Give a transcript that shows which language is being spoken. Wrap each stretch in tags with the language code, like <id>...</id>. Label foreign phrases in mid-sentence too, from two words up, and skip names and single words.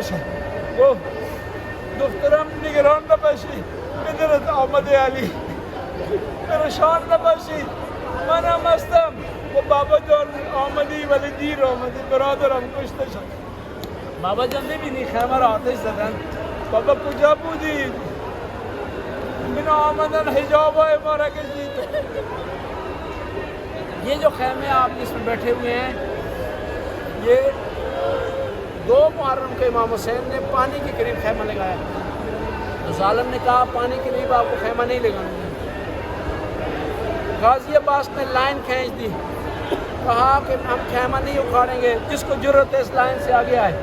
<fa>گفت دخترم نگران نباشی، پدرت آمده علی، پریشان نباشی، من هم هستم. و بابا جان آمدی ولی دیر آمدی، برادرم کشته شد. بابا جان نبینی خیمه را آتش زدن؟ بابا کجا بودی؟ اینا آمدن حجاب های ما را کشید.</fa> <ur>یہ جو خیمے آپ اس میں بیٹھے ہوئے ہیں یہ 2 محرم کے امام حسین نے پانی کے قریب خیمہ لگایا. تو ظالم نے کہا پانی کے قریب آپ کو خیمہ نہیں لگانا. غازی عباس نے لائن کھینچ دی، کہا کہ ہم خیمہ نہیں اکھاڑیں گے، جس کو جرت ہے اس لائن سے آگے آئے.</ur>